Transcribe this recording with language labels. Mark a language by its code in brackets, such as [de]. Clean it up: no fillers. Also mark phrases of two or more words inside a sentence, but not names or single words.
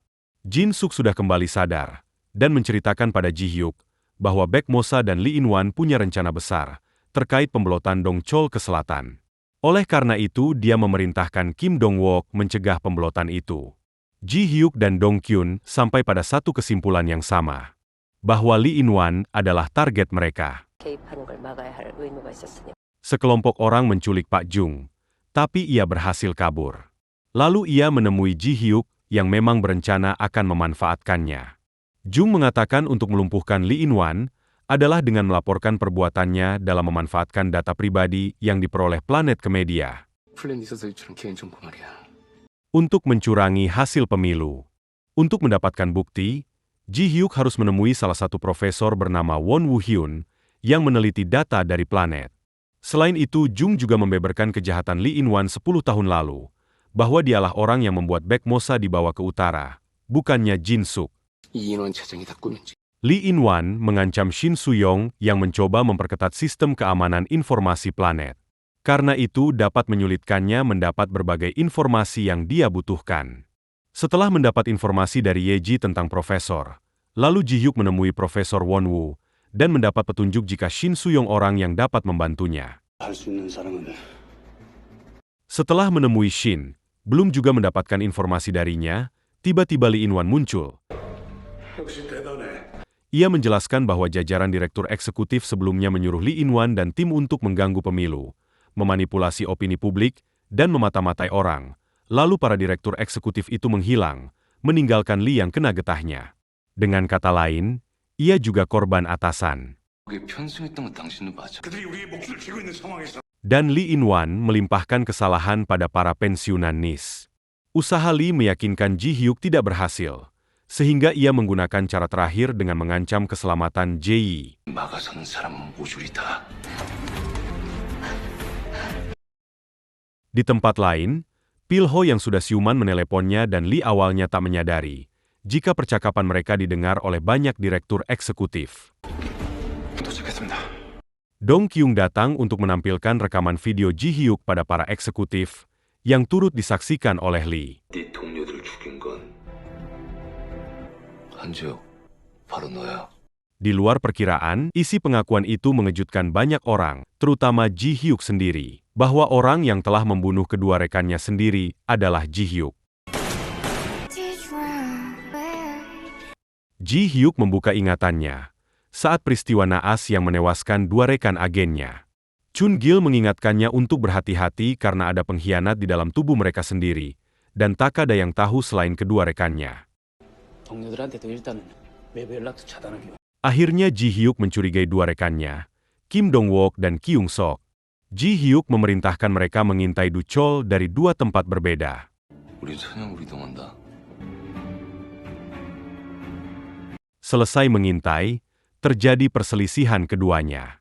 [id] Jin Suk sudah kembali sadar dan menceritakan pada Ji Hyuk bahwa Baek Mosa dan Lee In-wan punya rencana besar terkait pembelotan Dong Chol ke selatan. Oleh karena itu, dia memerintahkan Kim Dong-wook mencegah pembelotan itu. Ji Hyuk dan Dong Kyun sampai pada satu kesimpulan yang sama, bahwa Lee In-wan adalah target mereka. [ko] 개입하는 걸 막아야 할 의무가 있었으니. [id] Sekelompok orang menculik Pak Jung, tapi ia berhasil kabur. Lalu ia menemui Ji Hyuk yang memang berencana akan memanfaatkannya. Jung mengatakan untuk melumpuhkan Lee In-wan adalah dengan melaporkan perbuatannya dalam memanfaatkan data pribadi yang diperoleh planet ke media. [ko] 플랜 있어서 유출한 개인정보 말이야. [id] Untuk mencurangi hasil pemilu. Untuk mendapatkan bukti, Ji Hyuk harus menemui salah satu profesor bernama Won Woo-hyun yang meneliti data dari planet. Selain itu, Jung juga membeberkan kejahatan Lee In-wan 10 tahun lalu, bahwa dialah orang yang membuat Baek Mosa dibawa ke utara, bukannya Jin Suk. [ko] 이인원 차장이 다 꾸몄지. [id] Lee In-wan mengancam Shin Soo-young yang mencoba memperketat sistem keamanan informasi planet. Karena itu dapat menyulitkannya mendapat berbagai informasi yang dia butuhkan. Setelah mendapat informasi dari Yeji tentang profesor, lalu Ji Hyuk menemui Profesor Won Woo dan mendapat petunjuk jika Shin Soo-young orang yang dapat membantunya. [ko] 할 수 있는 사람은 [id] Setelah menemui Shin, belum juga mendapatkan informasi darinya, tiba-tiba Lee In-wan muncul. [ko] 역시 대단해. [id] Ia menjelaskan bahwa jajaran direktur eksekutif sebelumnya menyuruh Lee In-wan dan tim untuk mengganggu pemilu, memanipulasi opini publik, dan memata-matai orang. Lalu para direktur eksekutif itu menghilang, meninggalkan Lee yang kena getahnya. Dengan kata lain, ia juga korban atasan. [ko] 그게 편승했던 건 당신도 맞아. 그들이 우리의 목숨을 쥐고 있는 상황에서 [id] Dan Lee In-wan melimpahkan kesalahan pada para pensiunan NIS. Usaha Lee meyakinkan Ji Hyuk tidak berhasil, sehingga ia menggunakan cara terakhir dengan mengancam keselamatan Jae-yi. [ko] 막아서는 사람은 모조리다. [id] Di tempat lain, Pil-ho yang sudah siuman meneleponnya dan Lee awalnya tak menyadari jika percakapan mereka didengar oleh banyak direktur eksekutif. [ko] 도착했습니다. [id] Dong Kyung datang untuk menampilkan rekaman video Ji Hyuk pada para eksekutif yang turut disaksikan oleh Lee. [ko] 네 동료들을 죽인 건 한지혁, 바로 너야. [id] Di luar perkiraan, isi pengakuan itu mengejutkan banyak orang, terutama Ji Hyuk sendiri, bahwa orang yang telah membunuh kedua rekannya sendiri adalah Ji Hyuk. Ji Hyuk membuka ingatannya saat peristiwa naas yang menewaskan dua rekan agennya. Chun Gil mengingatkannya untuk berhati-hati karena ada pengkhianat di dalam tubuh mereka sendiri, dan tak ada yang tahu selain kedua rekannya. [ko] 동료들한테도 일단은 외부 연락도 차단하기로. [id] Akhirnya Ji Hyuk mencurigai dua rekannya, Kim Dong-wook dan Kyung Sok. Ji Hyuk memerintahkan mereka mengintai Du Chol dari dua tempat berbeda. [ko] 우린 선양으로 이동한다. [id] Selesai mengintai, terjadi perselisihan keduanya.